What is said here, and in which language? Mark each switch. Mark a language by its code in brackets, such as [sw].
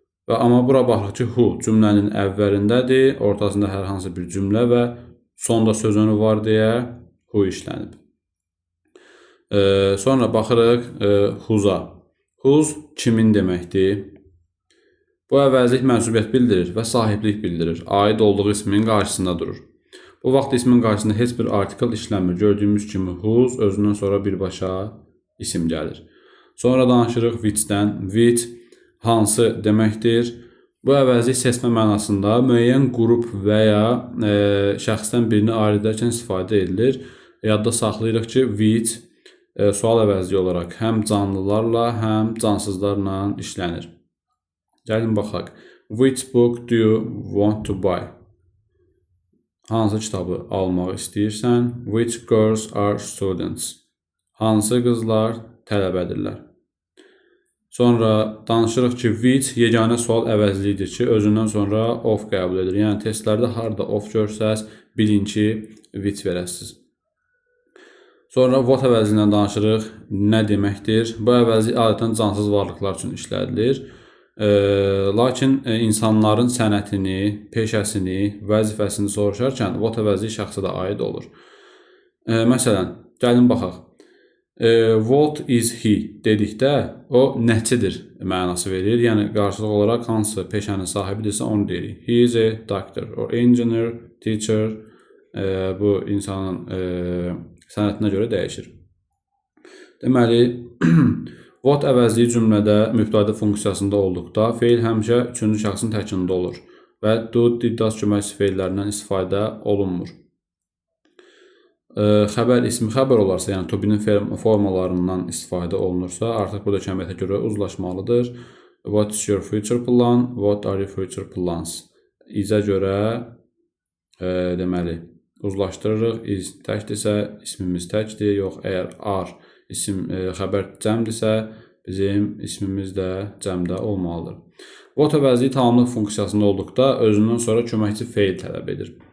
[az] Amma bura baxırıq ki, who cümlənin əvvəlindədir, ortasında hər hansı bir cümlə və sonda söz önü var deyə who işlənib. Sonra baxırıq whose-a. Whose kimin deməkdir? Bu əvəzlik mənsubiyyət bildirir və sahiblik bildirir. Aid olduğu ismin qarşısında durur. Bu vaxt ismin qarşısında heç bir artikel işlənmir. Gördüyümüz kimi whose özündən sonra birbaşa isim gəlir. Sonra danışırıq which-dən. Which hansı deməkdir? Bu əvəzlik seçmə mənasında müəyyən qrup və ya şəxsdən birini ayırd edərkən istifadə edilir. Yadda saxlayırıq ki, which sual əvəzliyi olaraq həm canlılarla, həm cansızlarla işlənir. Gəlin baxaq. [en] Which book do you want to buy? [az] Hansı kitabı almaq istəyirsən? [en] Which girls are students? [az] Hansı qızlar tələbədirlər? Sonra danışırıq ki, which yeganə sual əvəzliyidir ki, özündən sonra of qəbul edir. Yəni testlərdə harda of görsəz, bilin ki, which verəsiniz. Sonra what əvəzliyindən danışırıq. Nə deməkdir? Bu əvəzlik adətən cansız varlıqlar üçün işlədilir. Lakin insanların sənətini, peşəsini, vəzifəsini soruşarkən what əvəzliyi şəxsə də aid olur. Məsələn, gəlin baxaq. [en] What is he [az] dedikdə o nəçidir mənası verir. Yəni qarşılıq olaraq hansı peşənin sahibidirsə onu deyirik. [en] He is a doctor or engineer, teacher. [az] Bu insanın sənətinə görə dəyişir. Deməli, what əvəzliyi cümlədə mübtədə funksiyasında olduqda feil həmişə üçüncü şəxsin təkində olur və do, did, does köməkçi feillərindən istifadə olunmur. Xəbər ismi xəbər olarsa, yəni to be-nin formalarından istifadə olunursa, artıq burada kəmiyyətə görə uzlaşmalıdır. [en] What is your future plan? What are your future plans? [az] İzə görə deməli uzlaşdırırıq. Is təkdirsə, ismimiz təkdir. Yox, əgər are isim xəbər cəmdirsə, bizim ismimiz də cəmdə olmalıdır. What əvəzliyi tamamlıq funksiyasında olduqda özündən sonra köməkçi feil tələb edir.